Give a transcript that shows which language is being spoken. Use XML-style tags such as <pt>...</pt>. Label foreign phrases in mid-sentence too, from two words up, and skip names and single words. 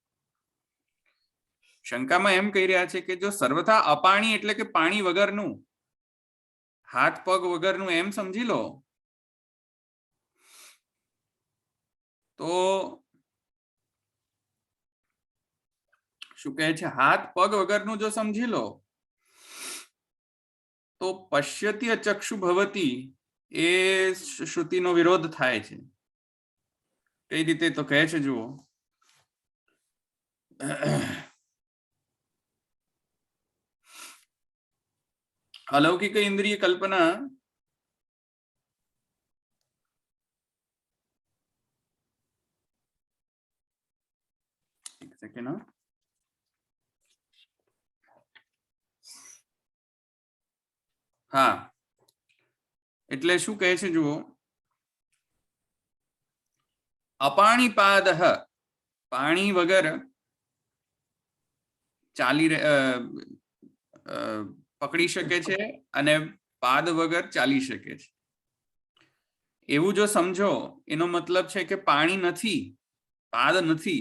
<gu>શંકામાં એમ કહી રહ્યા છે કે જો સર્વથા અપાણી એટલે કે પાણી વગરનું, હાથ પગ વગરનું એમ સમજી લો તો શું કહે છે? હાથ પગ વગરનું જો સમજી લો તો</gu> <sa>પશ્યતિ અચક્ષુ</sa> <gu>ભવતી એ શ્રુતિનો વિરોધ થાય છે. કઈ રીતે? તો કહે છે જુઓ,</gu> <hi>अलौकिक इंद्रिय कल्पना एक सेकेंड.</hi> <gu>હા, એટલે શું કહે છે જુઓ, અપાણીપાદઃ પાણી વગર ચાલી પકડી શકે છે અને પાદ વગર ચાલી શકે છે એવું જો સમજો એનો મતલબ છે કે પાણી નથી, પાદ નથી.</gu>